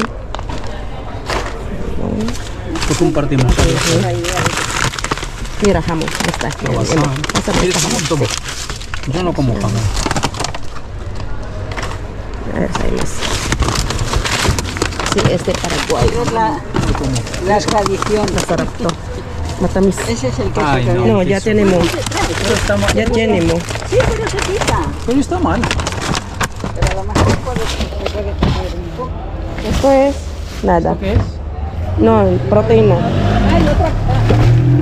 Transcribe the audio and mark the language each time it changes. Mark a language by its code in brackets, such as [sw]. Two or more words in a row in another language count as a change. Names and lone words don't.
[es] Lo compartimos. Mira, jamón. Está. Mira, Pásame jamón, toma. Yo no como jamón. A ver, hay más. Sí, este Paraguay. La tradición. [tl] Masarap to. Matamis. [es] Ese es el que Ay, se no. No, ya tenemos. Pero está mal. Ya tenemos. Sí, pero se quita. Pero está mal. Pero a lo mejor se puede comer un poco. Esto es nada. ¿Qué es? No, proteína. Ay, otra.